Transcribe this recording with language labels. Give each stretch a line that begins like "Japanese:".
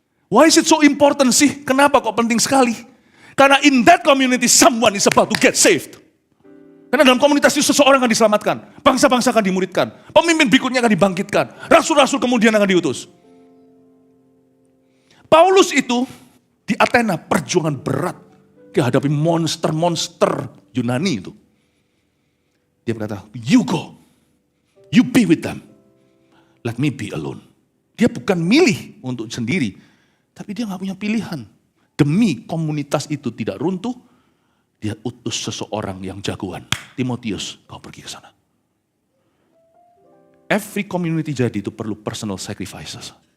English: Why is it so important sih?
Indonesian: Kenapa kok penting sekali? Karena
English: in that community someone is about to get saved.
Indonesian: Karena dalam komunitas itu seseorang akan diselamatkan. Bangsa-bangsa akan dimuridkan. Pemimpin berikutnya akan dibangkitkan. Rasul-rasul kemudian akan diutus. Paulus itu di Athena perjuangan berat menghadapi monster-monster Yunani itu. Dia berkata,
English: you go, you be with them, let me be alone.
Indonesian: Dia bukan milih untuk sendiri, tapi dia gak punya pilihan. Demi komunitas itu tidak runtuh, dia utus seseorang yang jagoan. Timotius, kau pergi ke sana.
English: Every community
Indonesian: jadi itu perlu
English: personal sacrifices.